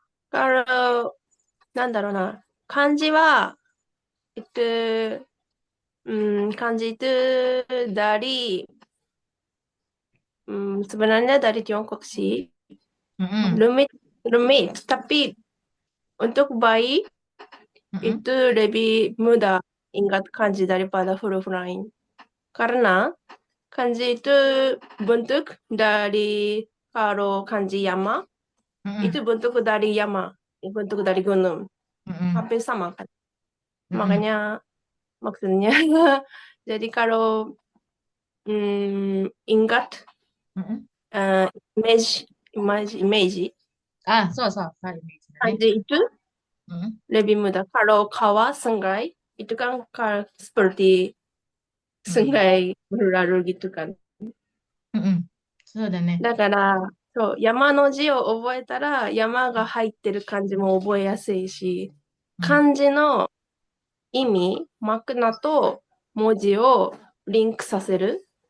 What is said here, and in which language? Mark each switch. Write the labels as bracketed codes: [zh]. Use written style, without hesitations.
[ja] Kalau, なんだろうな。漢字は、 [id] itu, kanji itu dari, sebenarnya dari Tiongkok sih. Mm-mm, Rumit, rumit. Tapi untuk bayi mm-mm, itu lebih mudah ingat kanji daripada huruf lain. Karena kanji itu bentuk dari, kalau kanji yama, mm-mm, itu bentuk dari yama, bentuk dari gunung. mm-mm, Hampir sama kan. mm-mm, Makanya maksudnya, jadi kalau ingat mm-mm. [en] eh, image, [id] Ah, so, image nih. kanji itu Mm-mm, lebih mudah. Kalau kawah, sungai, itu kan seperti mm-mm, sungai berlalu gitu kan. [ja] mm-mm. So だね。だから、そう、山の字を覚えたら、山が入ってる漢字も覚えやすいし、うん、漢字の意味、マクナと文字をリンクさせる。